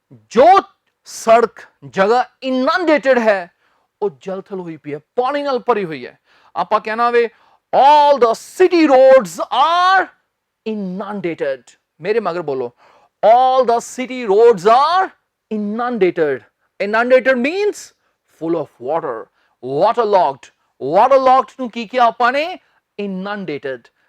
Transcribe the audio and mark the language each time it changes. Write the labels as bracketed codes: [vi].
[pa] ਜੋ ਸੜਕ ਜਗ੍ਹਾ inundated ਹੈ ਉਹ ਜਲਥਲ ਹੋਈ ਪਈ ਹੈ, ਪਾਣੀ ਨਾਲ ਭਰੀ ਹੋਈ ਹੈ। ਆਪਾਂ ਕਹਿਣਾ ਵੇ [en] all the city roads are inundated। [pa] ਮੇਰੇ ਮਗਰ ਬੋਲੋ, [en] all the city roads are inundated। inundated means full of water, waterlogged। [pa] waterlogged ਨੂੰ ਕੀ ਕਿਹਾ ਆਪਾਂ ਨੇ? inundated।